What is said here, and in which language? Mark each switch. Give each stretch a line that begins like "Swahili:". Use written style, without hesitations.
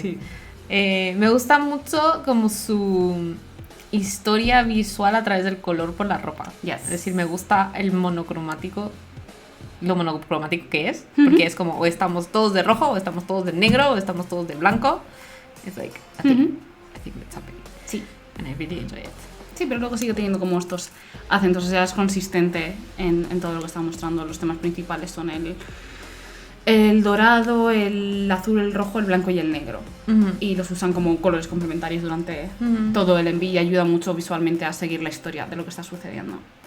Spanish: Sí. Me gusta mucho como su historia visual a través del color por la ropa. Es decir, me gusta el monocromático, lo monocromático que es, porque es como o estamos todos de rojo, o estamos todos de negro, o estamos todos de blanco.
English: It's like, I think that's happening.
Spanish: Sí.
English: And I really enjoy it.
Spanish: Sí, pero luego sigue teniendo como estos acentos, o sea, es consistente en todo lo que está mostrando. Los temas principales son el dorado, el azul, el rojo, el blanco y el negro. Y los usan como colores complementarios durante todo el envío y ayuda mucho visualmente a seguir la historia de lo que está sucediendo.